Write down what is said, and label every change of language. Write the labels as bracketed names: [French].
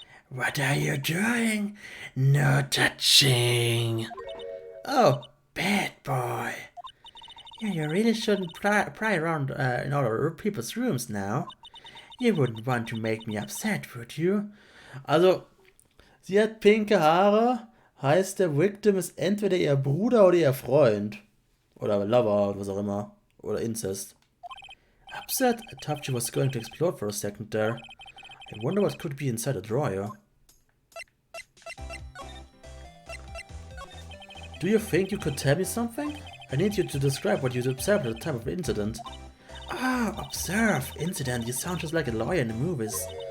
[English] What are you doing? No touching. Oh, bad boy. Yeah, you really shouldn't pry around in other people's rooms now. You wouldn't want to make me upset, would you? [German] Also, sie hat pinke Haare, heißt der Victim ist entweder ihr Bruder oder ihr Freund. Oder Lover, oder was auch immer. Oder Incest. Upset? [English] I thought she was going to explode for a second there. I wonder what could be inside a drawer. Do you think you could tell me something? I need you to describe what you observed at the time of the incident. Ah, observe. Incident. You sound just like a lawyer in the movies.